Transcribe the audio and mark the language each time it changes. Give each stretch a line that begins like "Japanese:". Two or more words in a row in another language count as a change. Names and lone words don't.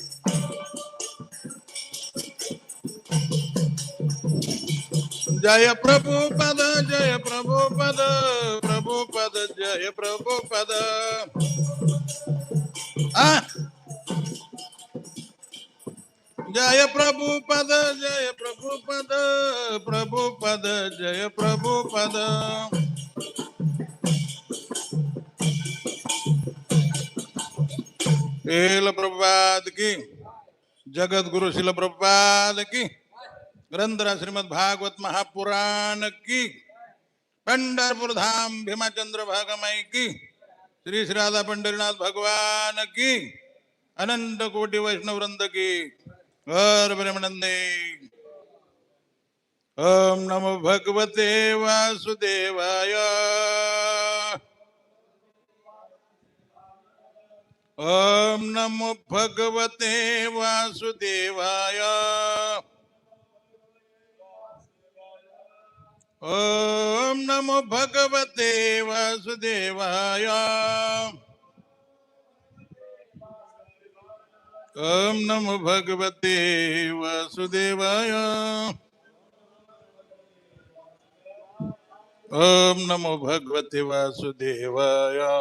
Hindi: जय प्रभुपद जय प्रभुपद प्रभुपद जय प्रभुपद. जय प्रभुपद प्रभुपद जय प्रभुपद. श्रील प्रभुपाद की, जगत गुरु शिल प्रभुपाद की, ग्रंथराज श्रीमद भागवत महापुराण की, पंढरपुर धाम भीमाचंद्र भागमाई की, श्री श्री राधा पंढरीनाथ भगवान की. अनंत कोटि वैष्णव वृंद की गौर प्रेमानंदे।
Sanskrit: ओम नमो भगवते वासुदेवाय। ओम नमो भगवते वासुदेवाय। ओम नमो भगवते वासुदेवाय। ओम नमो भगवते वासुदेवाय। ओम नमो भगवते वासुदेवाय।